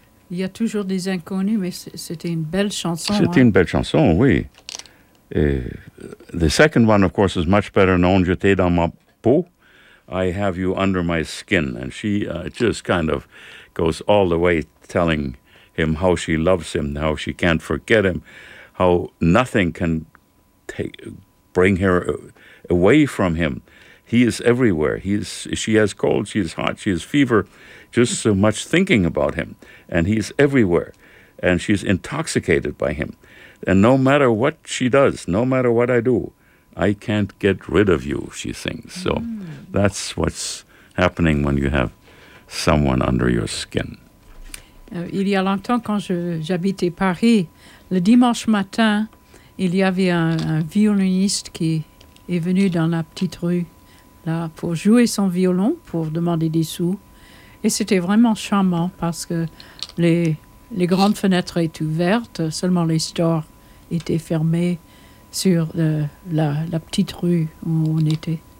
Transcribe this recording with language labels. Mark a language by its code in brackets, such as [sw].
[fr] Il y a toujours des inconnus, mais c'était une belle chanson. C'était une belle chanson, oui. [en] The second one, of course, is much better known. [fr] Je t'ai dans ma peau. [en] I have you under my skin. And she just kind of goes all the way telling him how she loves him, how she can't forget him, how nothing can bring her away from him. He is everywhere. She has cold, she is hot, she has fever, just so much thinking about him. And he is everywhere. And she's intoxicated by him. And no matter what she does, no matter what I do, I can't get rid of you, she thinks. So that's what's happening when you have someone under your skin. [fr] Il y a longtemps, quand j'habitais Paris, le dimanche matin, il y avait un violoniste qui est venu dans la petite rue là pour jouer son violon, pour demander des sous. Et c'était vraiment charmant parce que les grandes fenêtres étaient ouvertes, seulement les stores étaient fermés sur la petite rue où on était.